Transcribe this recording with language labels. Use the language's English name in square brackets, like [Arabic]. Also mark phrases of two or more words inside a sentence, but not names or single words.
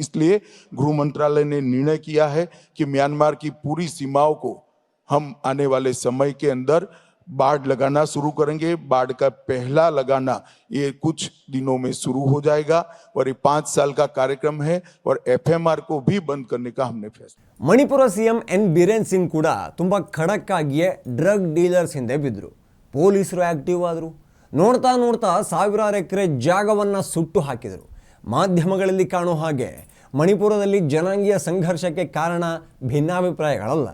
[Hindi] इसलिए गृह मंत्रालय ने निर्णय किया है कि म्यांमार की पूरी सीमाओं को हम आने वाले समय के अंदर बाढ़ लगाना शुरू करेंगे. बाढ़ का पहला लगाना ये कुछ दिनों में शुरू हो जाएगा और ये 5 साल का कार्यक्रम है और FMR को भी बंद करने का हमने फैसला. [Kannada] ಮಣಿಪುರ CM N ಬಿರೇನ್ ಸಿಂಗ್ ಕೂಡ ತುಂಬ ಖಡಕ್ ಆಗಿಯೇ [English] drug dealers [Kannada] ಹಿಂದೆ ಬಿದ್ದರು. ಪೊಲೀಸರು ಆಕ್ಟಿವ್ ಆದರು. ನೋಡ್ತಾ ನೋಡ್ತಾ ಸಾವಿರಾರು ಎಕರೆ ಜಾಗವನ್ನು ಸುಟ್ಟು ಹಾಕಿದರು. ಮಾಧ್ಯಮಗಳಲ್ಲಿ ಕಾಣೋ ಹಾಗೆ ಮಣಿಪುರದಲ್ಲಿ ಜನಾಂಗೀಯ ಸಂಘರ್ಷಕ್ಕೆ ಕಾರಣ ಭಿನ್ನಾಭಿಪ್ರಾಯಗಳಲ್ಲ.